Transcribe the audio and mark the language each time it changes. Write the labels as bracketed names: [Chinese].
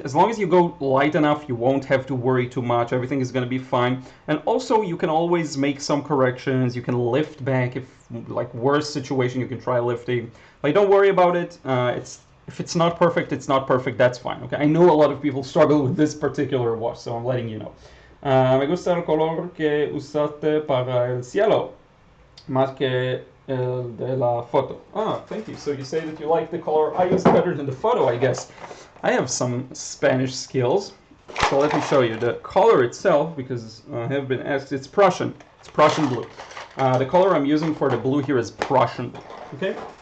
[English] As long as you go light enough, you won't have to worry too much. Everything is going to be fine. And also, you can always make some corrections. You can lift back. If, like, worst situation, you can try lifting. Like, don't worry about it. If it's not perfect, it's not perfect. That's fine. Okay. I know a lot of people struggle with this particular wash, so I'm letting you know. [Spanish] Me gusta el color que usaste para el cielo, más que el de la foto. [English] Ah, thank you. So you say that you like the color I used better than the photo, I guess. I have some Spanish skills, so let me show you the color itself, because I have been asked. It's Prussian. It's Prussian blue. The color I'm using for the blue here is Prussian blue. Okay.